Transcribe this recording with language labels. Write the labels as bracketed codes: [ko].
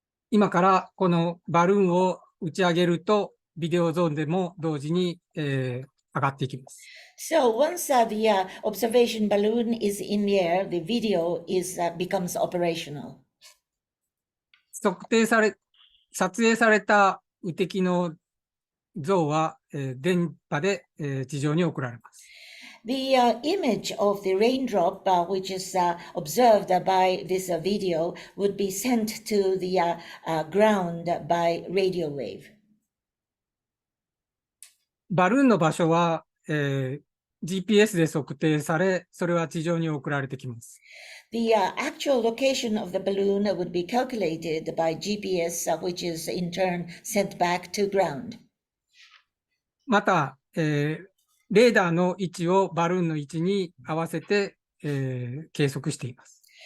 [ja] 今からこのバルーンを打ち上げると、ビデオゾーンでも同時に、上がっていきます。 [en] So once the observation balloon is in the air, the video becomes operational. [ja] 撮影された雨滴の像は、電波で、地上に送られます。 [en] The image of the raindrop, which is observed by this video, would be sent to the ground by radio wave. [ja] バルーンの場所は、GPS で測定され、それは地上に送られてきます。 [en] The actual location of the balloon would be calculated by GPS, which is in turn sent back to ground. [ja] また、レーダーの位置をバルーンの位置に合わせて、計測しています。